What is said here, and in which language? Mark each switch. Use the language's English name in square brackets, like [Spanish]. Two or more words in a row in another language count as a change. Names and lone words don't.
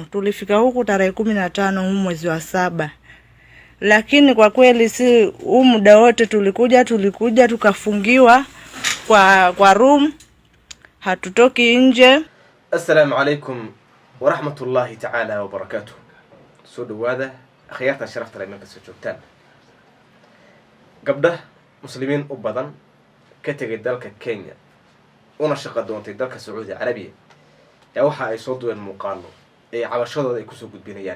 [Swahili] Tulifika huku tarehe 15 huu mwezi wa 7. Lakini kwa kweli si huu muda wote tulikuja tukafungiwa kwa room, hatutoki nje. [Arabic] Assalamu alaikum wa rahmatullahi ta'ala wa barakatuh. [Somali] Soo dhawaada akhyaarta sharafta leh marka soo joogtaan. Gabdha muslimiin u badan ka tagay dalka Kenya una shaqo doontay dalka Saudi Arabia yaa waxa ay soo duween muuqaalo ee cabashadooda ay ku soo gudbinayaan.